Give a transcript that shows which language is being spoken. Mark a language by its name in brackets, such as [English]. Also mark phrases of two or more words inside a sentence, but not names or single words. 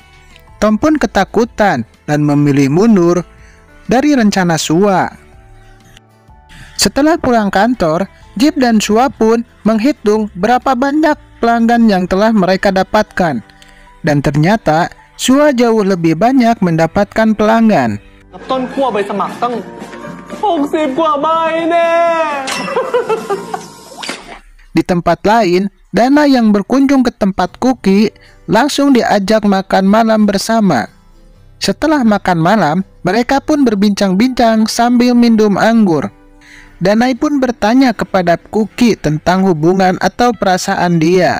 [Indonesian] Tom pun ketakutan dan memilih mundur dari rencana Sua. Setelah pulang kantor, Jeep dan Sua pun menghitung berapa banyak pelanggan yang telah mereka dapatkan. Dan ternyata Sua jauh lebih banyak mendapatkan pelanggan. [Thai] ต้นขั้วใบสมัครตั้ง60 กว่าใบแน่ [Indonesian] Di tempat lain, Dana yang berkunjung ke tempat Kuki langsung diajak makan malam bersama. Setelah makan malam, mereka pun berbincang-bincang sambil minum anggur. Danai pun bertanya kepada Kuki tentang hubungan atau perasaan dia.